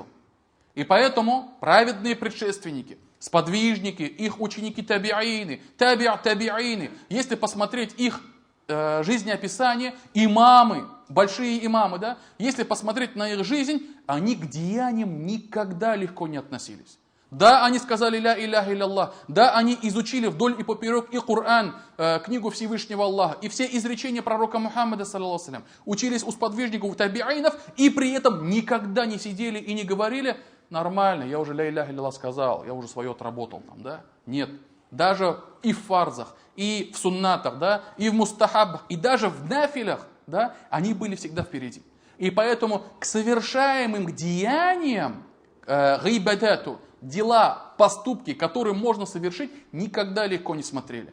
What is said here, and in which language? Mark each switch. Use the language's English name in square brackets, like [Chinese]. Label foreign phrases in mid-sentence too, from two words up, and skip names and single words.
[Russian] И поэтому праведные предшественники, сподвижники, их ученики таби'ины, таби'ины, если посмотреть их жизнеописание, имамы, большие имамы, да, если посмотреть на их жизнь, они к деяниям никогда легко не относились. Да, они сказали [Arabic] لا إله إلا الله, [Russian] да, они изучили вдоль и поперек и Коран, книгу Всевышнего Аллаха, и все изречения пророка Мухаммада, [Arabic] صلى الله عليه, [Russian] учились у сподвижников, таби'инов, и при этом никогда не сидели и не говорили, нормально, я уже [Arabic] لا إله إلا الله [Russian] сказал, я уже свое отработал там, да? Нет. Даже и в фарзах, и в суннатах, да, и в мустахабах, и даже в нафилях, да, они были всегда впереди. И поэтому к совершаемым деяниям, гайбадату, дела, поступки, которые можно совершить, никогда легко не смотрели.